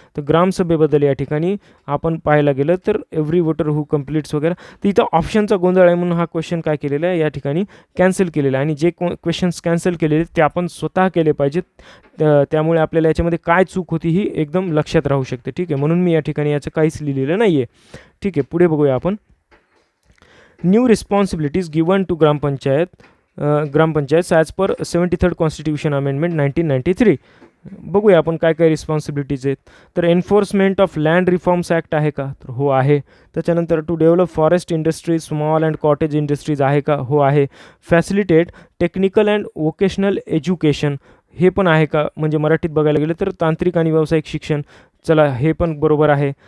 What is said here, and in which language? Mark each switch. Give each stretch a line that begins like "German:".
Marathi: तर ग्रामसभेबद्दल या ठिकाणी आपण पाहायला गेलं तर
English: every voter who completes
Marathi: वगैरे, तर इथं ऑप्शनचा गोंधळ आहे म्हणून हा क्वेश्चन काय केलेला आहे या ठिकाणी कॅन्सल केलेला आहे. आणि जे क्वेश्चन्स कॅन्सल केलेले ते आपण स्वतः केले पाहिजेत. त्यामुळे आपल्याला याच्यामध्ये काय चूक होती ही एकदम लक्षात राहू शकते, ठीक आहे. म्हणून मी या ठिकाणी याचं काहीच लिहिलेलं नाही आहे, ठीक आहे. पुढे बघूया आपण.
English: New responsibilities given to gram panchayat as per 73rd constitution amendment 1993.
Marathi: बघूया आपण काय काय रिस्पॉन्सिबिलिटीज आहेत. तर
English: enforcement of land reforms act
Marathi: आहे का, तर हो आहे. त्याच्यानंतर
English: to develop forest industries, small and cottage industries
Marathi: आहे का, हो आहे.
English: facilitate technical and vocational education,
Marathi: हे पण आहे का, म्हणजे मराठीत बघायला गेलं तर तांत्रिक आणि व्यावसायिक शिक्षण, चला हे पण बरोबर आहे.